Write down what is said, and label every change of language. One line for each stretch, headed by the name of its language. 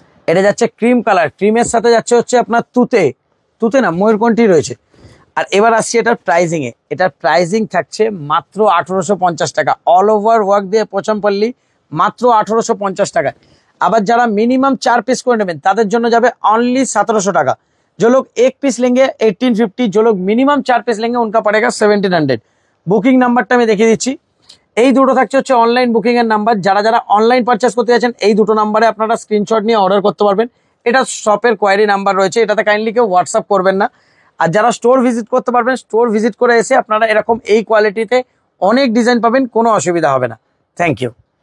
Bangla: এটা যাচ্ছে cream colour, ক্রিমের সাথে যাচ্ছে হচ্ছে আপনার তুতে না ময়ূরকণ্ঠী রয়েছে। আর এবার আসছি এটার প্রাইজিং এ। এটার প্রাইজিং থাকছে মাত্র 1850 টাকা। অল ওভার ওয়ার্ক দিয়ে পচমপল্লি মাত্র 1850 টাকা। আবার যারা মিনিমাম 4 पीस করে নেবেন তাদের জন্য যাবে অনলি 1700 টাকা।
Hindi: जो लोग 1 पीस लेंगे 1850, जो लोग मिनिमम 4 पीस लेंगे उनका पड़ेगा 1700।
Bangla: বুকিং নাম্বারটা আমি দেখিয়ে দিচ্ছি। এই দুটো থাকছে হচ্ছে অনলাইন বুকিং এর নাম্বার। যারা যারা অনলাইন পারচেজ করতে যাচ্ছেন এই দুটো নাম্বারে আপনারা স্ক্রিনশট নিয়ে অর্ডার করতে পারবেন। এটা শপের কোয়ারি নাম্বার রয়েছে, এটাতে কাইন্ডলি কেউ হোয়াটসঅ্যাপ করবেন না। আর যারা স্টোর ভিজিট করতে পারবেন, স্টোর ভিজিট করে এসে আপনারা এরকম এই কোয়ালিটিতে অনেক ডিজাইন পাবেন, কোনো অসুবিধা হবে না। Thank you.